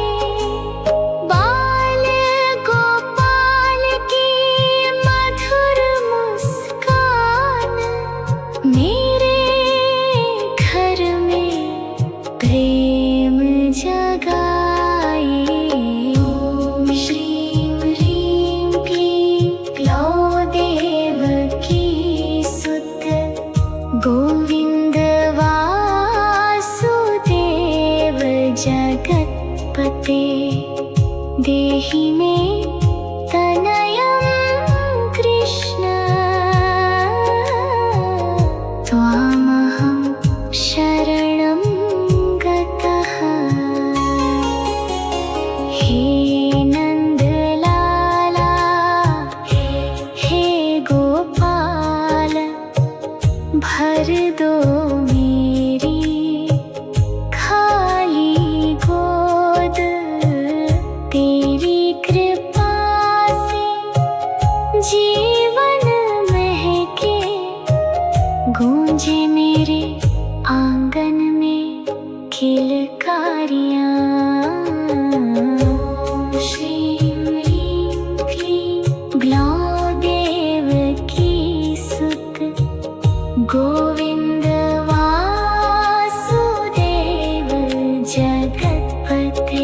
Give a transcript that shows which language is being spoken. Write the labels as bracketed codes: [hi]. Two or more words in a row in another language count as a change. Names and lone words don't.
[hi] बाल गोपाल की मधुर मुस्कान, मेरे घर में प्रेम जगाए। [sa] ओम श्रीं ह्रीं क्लीं ग्लौं देवकी सुत, गोविंद वासुदेव जगत्पते। देहि मे तनयं कृष्ण, त्वामहं शरणं गतः। [hi] हे नंद लाला, हे गोपाल, भर दो मेरी खाली गोद। तेरी कृपा से जीवन महके, गूंजे मेरे आंगन में किलकारियाँ। [sa] ओम श्रीं ह्रीं क्लीं ग्लौं देवकी सुत, गोविंद वासुदेव जगत्पते।